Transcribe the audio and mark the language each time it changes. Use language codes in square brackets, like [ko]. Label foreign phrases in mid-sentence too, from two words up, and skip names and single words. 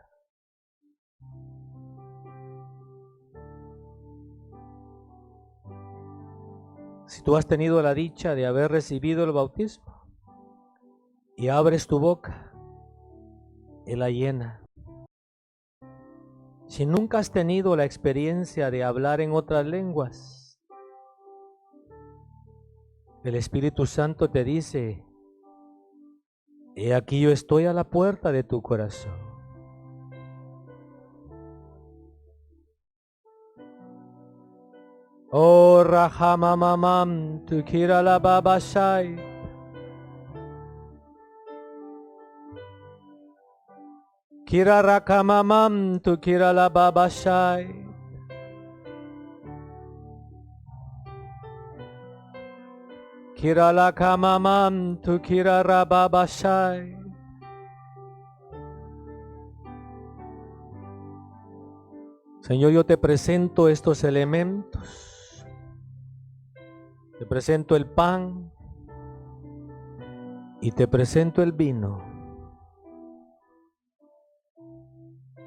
[es] Si tú has tenido la dicha de haber recibido el bautismo y abres tu boca, Él la llena. Si nunca has tenido la experiencia de hablar en otras lenguas, el Espíritu Santo te dice: he aquí yo estoy a la puerta de tu corazón. Oh Rahamamam Tukira la Babashai. Kira Rakamamam Tukira la Babashai. Kira la Kamamam Tukira Rababashai. Señor, yo te presento estos elementos. Te presento el pan y te presento el vino.